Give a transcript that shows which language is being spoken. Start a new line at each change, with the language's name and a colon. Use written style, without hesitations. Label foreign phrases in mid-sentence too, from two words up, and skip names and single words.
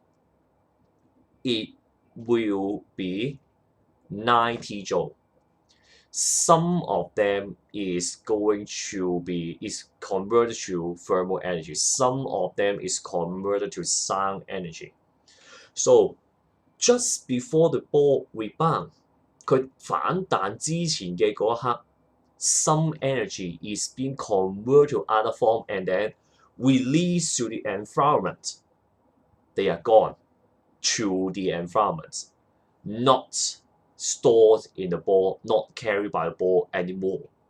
English: It will be 90 joule. Some of them is converted to thermal energy. Some of them is converted to sound energy. So just before the ball rebound,
Cantonese: 佢反彈之前嘅嗰一刻，
English: some energy is being converted to other form and then released to the environment. They are gone to the environment, not stored in the ball, not carried by the ball anymore.